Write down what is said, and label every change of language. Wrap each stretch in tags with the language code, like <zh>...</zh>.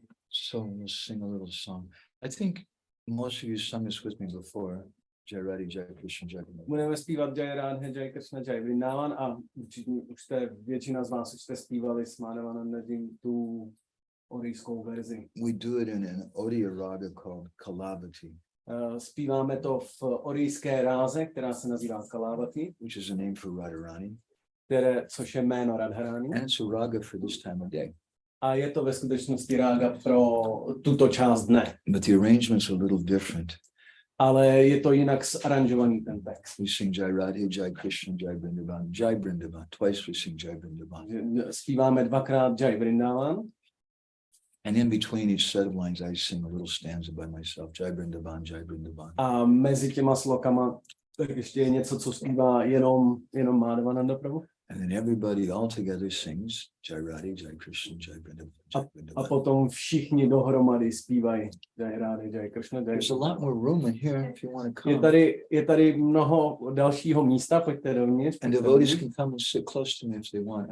<en>So we'll sing a little song. I think most of you sung this with me before. Jai Radhe, Jai Krishna, Jai Vrindavan.</en> <cs>Budeme zpívat Jai Radhe, Jai Krishna, Jai Vrindavan a většina z vás už jste zpívali s Madhavanandajím tu orijskou verzi.</cs> <en>We do it in an Odiya raga called Kalavati.</en> <cs>Zpíváme to v orijské ráze, která se nazývá Kalavati,</cs> <en>Which is a name for Radharani.</en> <cs>Což je jméno Radharani.</cs> <en>And it's a raga for this time of day.</en> <cs>A je to ve skutečnosti rága pro tuto část dne.</cs> <en>But the arrangement's a little different.</en> <cs>Ale je to jinak zaranžovaný ten text.</cs> <en>We sing Jai Radhe, Jai Krishna, Jai Vrindavan, Jai Vrindavan. Twice we sing Jai Vrindavan.</en> <cs>Zpíváme dvakrát Jai Vrindavan.</cs> <en>And in between each set of lines, I sing a little stanza by myself. Jai Vrindavan, Jai Vrindavan.</en> <cs>A mezi těma slokama tak ještě je něco, co zpívá jenom Madhavananda Prabhu.</cs> <en>And then everybody all together sings Jai Radhe, Jai Krishna, Jai Vrindavan, Jai Vrindavan.</en> <cs>A potom všichni dohromady zpívají Jai Radhe, Jai Krishna, Jai</cs> <en>There's a lot more room in here if you want to come.</en> <cs>Je tady mnoho dalšího místa, pojďte dovnitř.</cs> <en>And devotees can come and sit close to me if they want.</en>